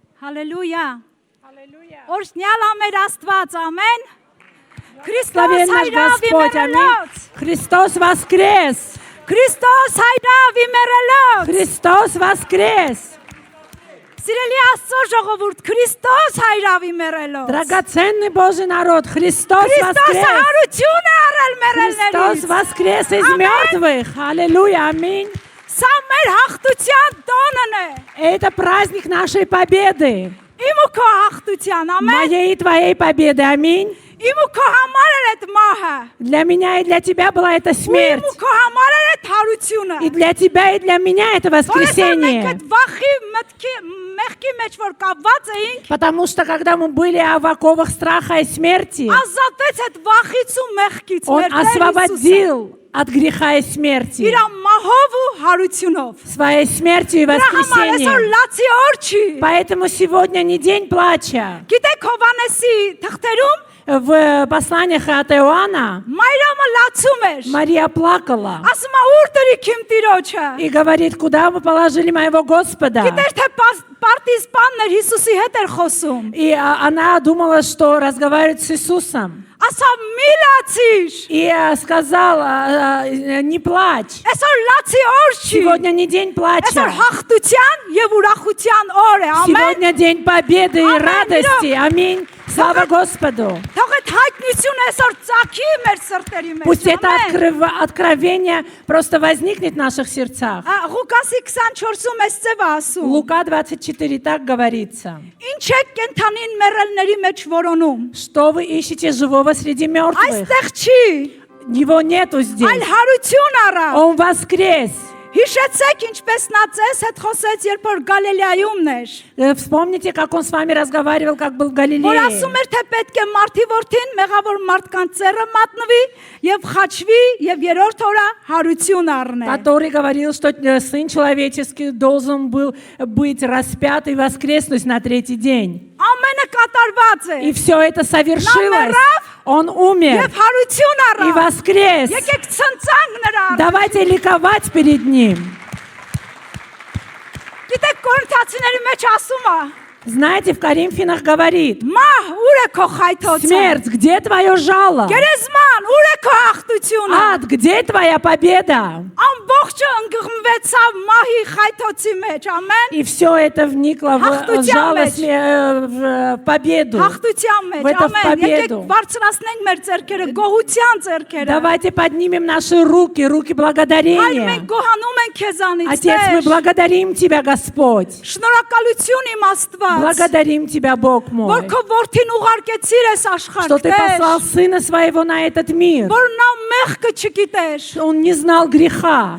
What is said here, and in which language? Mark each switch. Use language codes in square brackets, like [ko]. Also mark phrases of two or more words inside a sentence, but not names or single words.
[hy] Հալելույա։ Օրհնյալ ամեր Աստված, ամեն։ Քրիստոս [ru] Славен наш Господь, аминь. Христос воскрес! [hy] Քրիստոս հայրավ իմերելոց։ [ru] Христос воскрес! [hy] Սիրելի Աստծո ժողովուրդ, Քրիստոս հայրավ իմերելոց։ [ru] Драгоценный Божий народ, Христос [hy] Քրիստոսը [ru] воскрес! [hy] հարություն է առել [ru] Христос [hy] մերելներից։ [ru] воскрес из Аминь. мертвых! Аллилуйя, аминь! [hy] Սա մեր հաղթության տոնն է։ [ru] Это праздник нашей победы! [hy] Իմ ու քո հաղթության, ամեն։ [ru] Моей и твоей победы, аминь! [hy] Իմ ու քո համար էր այդ մահը։ [ru] Для меня и для тебя была эта [hy] Իմ [ru] смерть. [hy] ու քո համար էր այդ հարությունը։ [ru] И для тебя, и для меня это [hy] Որովհետև մենք [ru] воскресение. [hy] այդ վախի մեղքի մեջ որ կապված էինք, [ru] Потому что когда мы были в оковах страха и смерти, [hy] ազատվեց այդ վախից ու մեղքից [ru] Он [hy] մեր Տեր Հիսուսը։ [ru] освободил от греха и смерти [hy] Իր մահով ու հարությունով։ [ru] своей смертью и [hy] Դրա համար այսօր [ru] воскресением. [hy] լացի օր չի։ [ru] Поэтому сегодня не день плача. [hy] Գիտեք Հովանեսի թղթերում [ru] В посланиях от Иоанна [hy] Մայրամը լացում էր։ [ru] Мария плакала [hy] Ասում է ուր դրիք իմ տիրոջը։ [ru] и говорит, куда вы положили моего Господа? [hy] Գիտեր թե պարտիզպանն էր Հիսուսի հետ էր խոսում։ [ru] И она думала, что разговаривает с Иисусом. [hy] Ասա մի լացիր։ [ru] И сказала, не плачь. [hy] Այսօր լացի օր չի։ [ru] Сегодня не день [hy] Այսօր [ru] плача. [hy] հաղթության եւ ուրախության օր է։ Ամեն։ [ru] Сегодня день победы и Аминь. радости. Аминь. Слава Господу. [hy] Թող այդ հայտնությունը այսօր ծագի մեր սրտերի մեջ։ [ru] Пусть это [hy] Ամեն։ [ru] откровение просто возникнет в наших сердцах. [hy] Ղուկասի 24-ում էս ձևը ասում։ [ru] Лука 24 так говорится. [hy] Ինչ է կենթանին մեռելների մեջ որոնում։ [ru] Что вы ищете живого среди мертвых? [hy] Այստեղ չի, [ru] Его нету [hy] այլ [ru] здесь. [hy] հարություն առա։ [ru] Он воскрес. [hy] Հիշեցեք ինչպես նա ձեզ հետ խոսեց, երբ որ Գալիլեայումն էր։ [ru] Вспомните, как он с вами разговаривал, как был в [hy] Որ [ru] Галилее. [hy] ասում էր, թե պետք է մարդի որդին մեղավոր մարդկանց ծերը մատնվի եւ խաչվի եւ երրորդ օրը հարություն առնե։ [ru] Который говорил, что Сын Человеческий должен был быть распят и воскреснуть на третий день. [hy] Ամենը կատարված է։ [ru] И все это совершилось. [hy] Նա մեռավ [ru] Он умер [hy] Եվ հարություն առա։ [ru] и воскрес. [hy] Եկեք ցնցանք նրա։ [ru] Давайте ликовать перед Ним. [hy] Գիտեք Կորինթացիների մեջ ասում է. [ru] Знаете, в Коринфянах говорит, [hy] Մահ, ուր է քո խայթոցը։ [ru] смерть, где твое жало? [hy] Գերեզման, ուր է քո հաղթությունը։ [ru] Ад, где твоя победа? [hy] Ամբողջը ընկղմվեցավ մահի խայթոցի մեջ, ամեն։ [ru] И все это вникло в [hy] Հաղթության [ru] жало, [hy] մեջ։ [ru] в победу. [hy] Հաղթության մեջ, [ru] В это в [hy] ամեն։ Եկեք [ru] победу. [hy] բարձրացնենք մեր ձեռքերը, գոհության ձեռքերը։ [ru] Давайте поднимем наши руки, руки [hy] Հայր [ru] благодарения. [hy] մենք գոհանում ենք քեզանից, [ru] Отец, мы [hy] Տեր։ [ru] благодарим Тебя, Господь. [hy] Շնորհակալություն իմ Աստված, [ru] Благодарим Тебя, Бог [hy] որ [ru] мой, [hy] քո որդին ուղարկեցիր այս աշխարհ, [ru] что Ты [hy] Տեր, [ru] послал Сына Своего на этот мир. [hy] որ նա մեղքը չգիտեր, [ru] Он не знал греха,